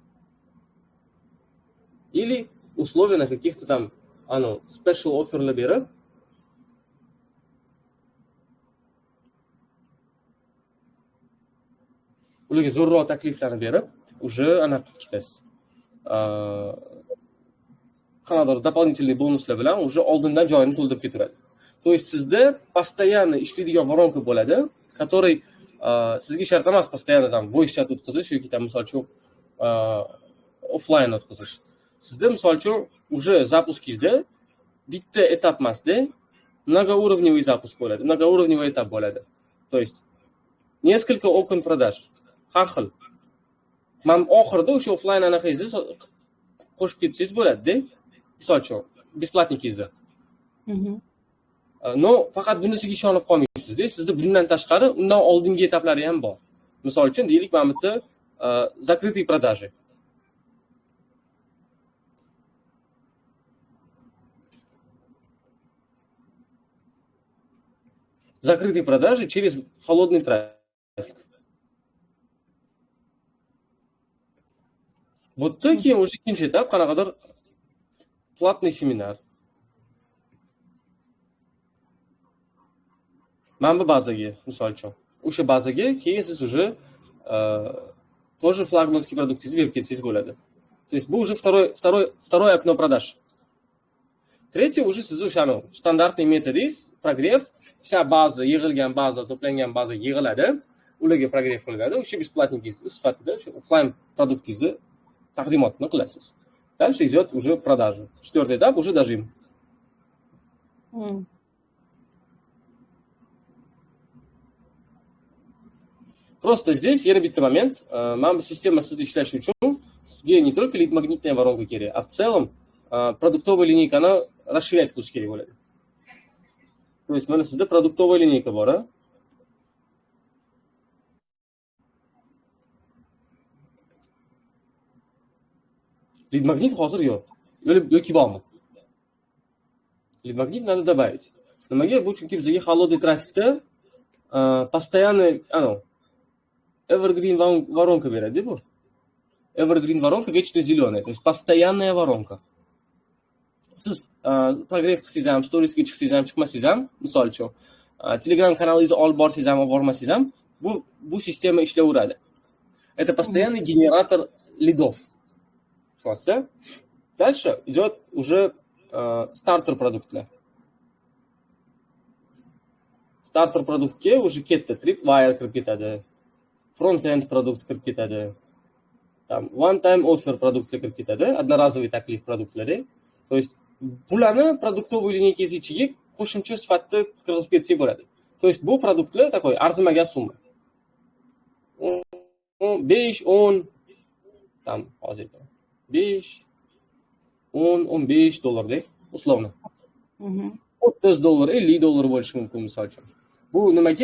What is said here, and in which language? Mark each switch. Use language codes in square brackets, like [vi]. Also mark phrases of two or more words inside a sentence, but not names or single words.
[ru] Или условия на каких-то там [en] special offerlar [uz] berib, ularga zo'rroq takliflarni berib, уже anaqa qilib ketasiz. Qanaqadir дополнительный bonuslar bilan уже oldindan joyini to'ldirib ketaveradi. [ru] То есть [uz] sizda постоянно ishlaydigan воронка bo'ladi, который sizga shart emas постоянно там [en] voice chat [uz] o'tkazish yoki там misol uchun offline o'tkazish. Sizda misol uchun уже запускingizda bitta etap emasda [ru] многоуровневый запуск [uz] bo'ladi, многоуровневый etap bo'ladi. [ru] То есть несколько окон продаж. [uz] Har xil. Men oxirida o'sha offline anaqangizni qo'shib ketsangiz bo'ladi-da. Misol uchun бесплатниkingizni. No, faqat bunisiga ishonib qolmaysiz-da. Sizda bundan tashqari undan oldingi etaplari ham bor. Misol uchun deylik, mana bu yerda [ru] закрытые продажи. Закрытые продажи через холодный трафик. Вот такие уже [uz] ikkinchi etap, qanaqadir платный seminar. Mana bu bazaga, misol uchun. O'sha bazaga keyin siz [ru] уже тоже флагманский продукtingizni [uz] berib ketsangiz bo'ladi. [ru] То есть bu уже второе окно продаж. Третье уже [uz] siz o'shani standартный metodingiz, прогрев, vся baza, yig'ilgan baza, to'plangan baza yig'iladi, ularga прогрев qilinadi, o'sha бесплатниkingiz sifatida o'sha offline produktingizni taqdimotini qilasiz. [ru] Дальше идет уже продажа. Четвертый этап уже дожим. Просто здесь [uz] yana bitta момент, mana bu sistema sizda ishlashi uchun sizga [ru] не только lead magnitная воронка [uz] kerak, [ru] а в целом продуктовая линейкani расширять [uz] qilish kerak bo'ladi. [ru] То есть [uz] mana sizda [ru] продуктовая линейка [uz] bor, a? [en] Lead magnet [uz] hozir yo'q. Yoki bormi? [en] Lead magnet [ru] надо добавить. [uz] Nimaga? Bu chunki bizga [ru] холодный трафикda [uz] постоянно evergreen воронка beradi bu. [ru] Evergreen воронка вечно зеленая, то есть постоянная воронка. [uz] Siz progress qilsangiz ham, storiesga chiqsangiz ham, chiqmasangiz ham, misol uchun, Telegram kanalingizni olib borsangiz ham, olib bormasangiz ham, bu sistema ishlayveradi. [ru] Это постоянный генератор лидов. Дальше идет уже стартер продуктlar. [uz] Starter produktga уже katta tripwire kirib ketadi. Front-end produkt kirib ketadi. Там [en] one-time offer [uz] produktlar kirib ketadi. Одноразовый taklif produktlari. [ru] То есть [uz] bularni produktовый lineykangiz ichiga qo'shimcha sifatida kirgizib ketsak bo'ladi. [ru] То есть [uz] bu produktlar такой arzimagan summa. 5, 10 там hozir 5, 10, 15 dollardek условно. $30, $50 bo'lishi mumkin misol uchun. Bu nimaga?